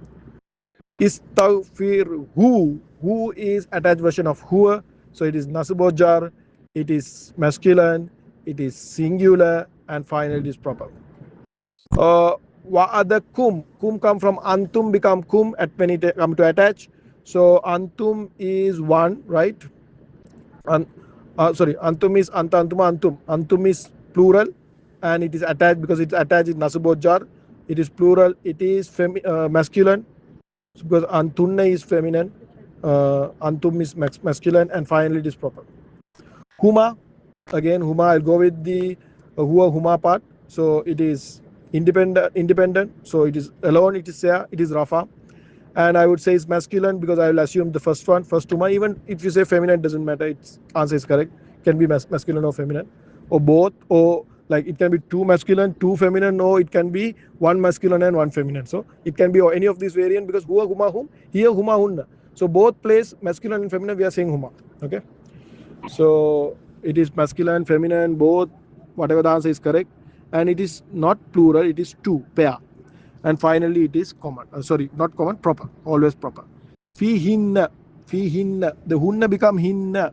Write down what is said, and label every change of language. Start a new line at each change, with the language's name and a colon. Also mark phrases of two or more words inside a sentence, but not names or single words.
English: Istaghfir, who is attached version of huwa, so it is
Arabic: nasib jar,
English: it is masculine, it is singular, and finally it is proper. Wa'adakum, kum come from antum, become kum at when it come to attach. So antum is one, right? Sorry,
Arabic: antum is anta, antuma, antum.
English: Antum is plural, and it is attached because it's attached in nasib jar. It is plural, it is masculine, because
Arabic: antunna
English: is feminine, antum is masculine, and finally it is proper. Huma, again huma, I'll go with the
Arabic: huwa huma
English: part. So it is independent, so it is alone, it is there, it is rafa. And I would say it's masculine because I will assume the first one, first huma. Even if you say feminine, doesn't matter, its answer is correct. Can be masculine or feminine, or both, or like it can be two masculine, two feminine, or it can be one masculine and one feminine. So it can be any of these variant, because
Arabic: huwa huma hum,
English: here
Arabic: huma hunna.
English: So both place masculine and feminine, we are saying huma. Okay, so it is masculine, feminine, both, whatever the answer is correct. And it is not plural, it is two, pair. And finally it is common, sorry, not common, proper, always proper. Fihinna, fihinna, the hunna become hinna.